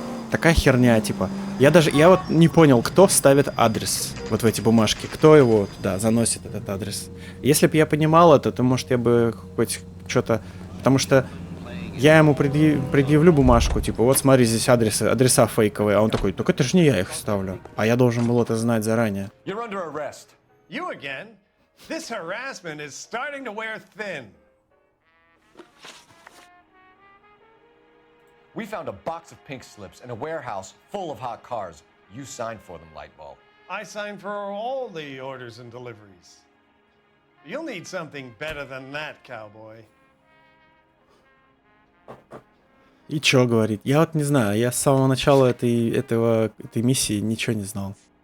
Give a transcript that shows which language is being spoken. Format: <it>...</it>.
<ru>такая херня, типа. Я вот не понял, кто ставит адрес вот в эти бумажки, кто его туда заносит, этот адрес. Если бы я понимал это, то, может, я бы хоть что-то... Потому что я ему предъявлю бумажку, типа, вот смотри, здесь адреса фейковые, а он такой, только это же не я их ставлю. А я должен был это знать заранее.</ru> <en>You're under arrest. You again? This harassment is starting to wear thin. We found a box of pink slips in a warehouse full of hot cars. You signed for them, Lightbulb. I signed for all the orders and deliveries. You'll need something better than that, cowboy.</en> <ru>И чё говорит? Я вот не знаю, я с самого начала этой миссии ничего не знал.</ru>